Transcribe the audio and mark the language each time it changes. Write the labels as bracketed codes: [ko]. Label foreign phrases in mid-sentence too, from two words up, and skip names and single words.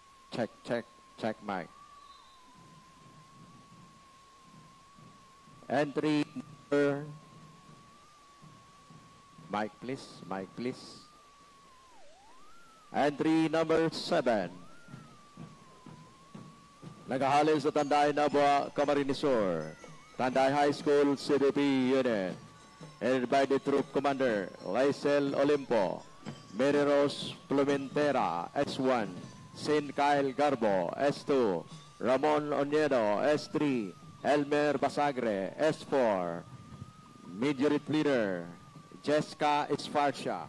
[en] Check mic. Entry number. Mic please. Entry number 7. [bik] Nagahali sa Tanday Nabua, Camarines Sur. [en] Tanday High School CDP Unit. Headed by the Troop Commander, Lysel Olimpo. Mary Rose Plumentera, S1. Sin Kyle Garbo, S2. Ramon Oniedo, S3. Elmer Basagre, S4. Majority Leader, Jessica Esparcia.